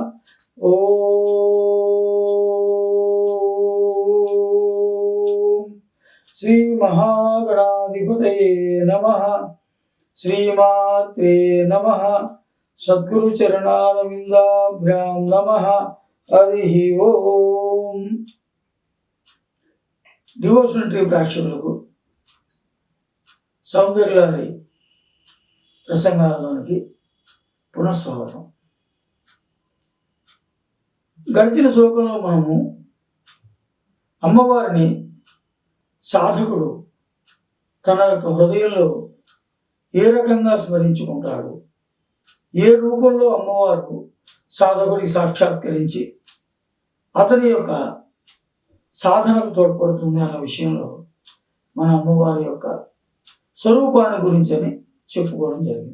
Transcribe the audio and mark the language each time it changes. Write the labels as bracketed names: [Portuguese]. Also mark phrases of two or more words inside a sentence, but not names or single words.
[Sanskrit] ओम श्री महागणाधिपतये नमः। श्रीमात्रे नमः। सद्गुरु चरणारविंदाभ्यां नमः। हरि ओम। [Telugu] డివోషనల్ ట్రీ ప్రేక్షకులకు సౌందర్యలహరి ప్రసంగాలలోనికి పునఃస్వాగతం. గడిచిన శ్లోకంలో మనము అమ్మవారిని సాధకుడు తన యొక్క హృదయంలో ఏ రకంగా స్మరించుకుంటాడు, ఏ రూపంలో అమ్మవారు సాధకుడికి సాక్షాత్కరించి అతని యొక్క సాధనకు తోడ్పడుతుంది అన్న విషయంలో మన అమ్మవారి యొక్క స్వరూపాన్ని గురించి అని చెప్పుకోవడం జరిగింది.